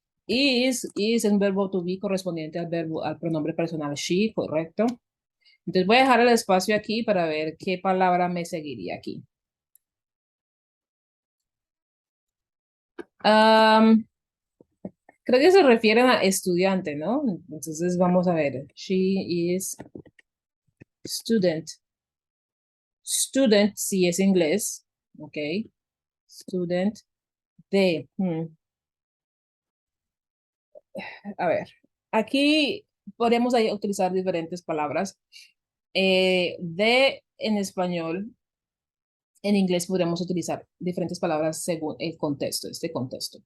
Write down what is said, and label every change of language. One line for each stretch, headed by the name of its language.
Spanish: Is un verbo to be correspondiente al pronombre personal she, correcto. Entonces voy a dejar el espacio aquí para ver qué palabra me seguiría aquí. Creo que se refieren a estudiante, ¿no? Entonces vamos a ver.
English: She is student.
Spanish: Student, si es inglés, ok. Student de, a ver, aquí podemos ahí utilizar diferentes palabras. De en español, en inglés podríamos utilizar diferentes palabras según el contexto, este contexto.